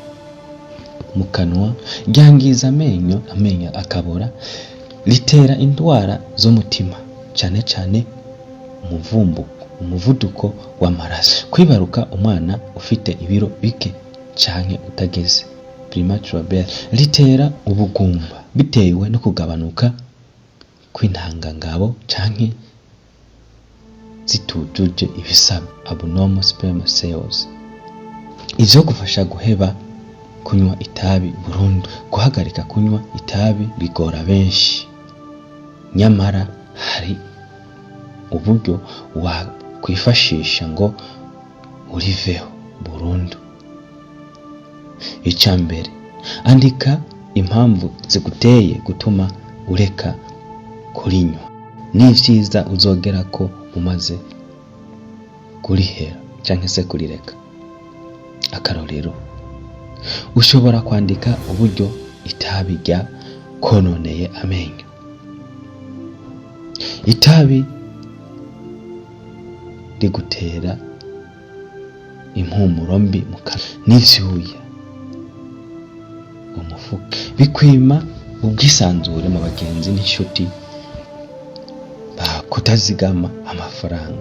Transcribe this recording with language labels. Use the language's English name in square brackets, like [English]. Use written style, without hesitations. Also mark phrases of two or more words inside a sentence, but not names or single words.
[Rundi] mu kanwa, ryangiza amenyo akabora, ritera indwara z'umutima cyane cyane umuvuduko w'amaraso, kwibaruka umwana ufite ibiro bike cyane utageze [English] premature birth, [Rundi] ritera ubugumba bitewe no kugabanuka kw'intangangabo canke zitujuje ibisaba [English] abnormal sperm cells. [Rundi] Ivyo gufasha guheba kunywa itabi burundu. Guhagarika kunywa itabi bigora benshi, nyamara hari uburyo wakwifashisha ngo uriveho burundu. Icambere, andika impamvu ziguteye gutuma ureka kurinywa. Ni vyiza uzogera ko umaze kurihera canke se kurireka. Akarorero, ushobora kwandika uburyo itabi rya kononeye amenyo. Itabi rigutera impumuro mbi mu kanwa n'ivyuya, umufuka, bikwima ubwisanzure mu bagenzi n'inshuti kutazigama amafaranga.